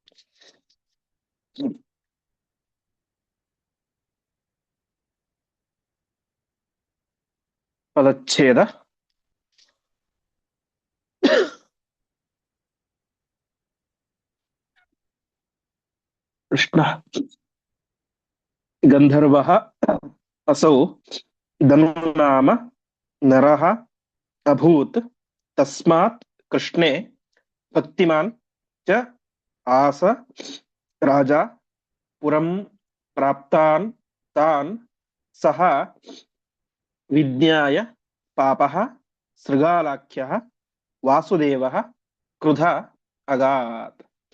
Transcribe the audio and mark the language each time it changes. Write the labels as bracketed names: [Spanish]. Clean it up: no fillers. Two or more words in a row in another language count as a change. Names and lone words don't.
[Sanskrit] ಪದಚ್ಛೇದ. ಕೃಷ್ಣ ಗಂಧರ್ವಃ ಅಸೌ ಧನುನಾಮ ನರಃ ಅಭೂತ್ ತಸ್ಮಾತ್ ಕೃಷ್ಣೇ ಭಕ್ತಿಮಾನ್ ಚ ಆಸ ರಾಜ ಪುರಂ ಪ್ರಾಪ್ತಾನ್ ತಾನ್ ಸಹ ವಿಜ್ಞಾಯ ಪಾಪಃ ಶೃಗಾಲಾಖ್ಯಃ ವಾಸುದೇವಃ ಕ್ರುಧ ಅಗಾತ್.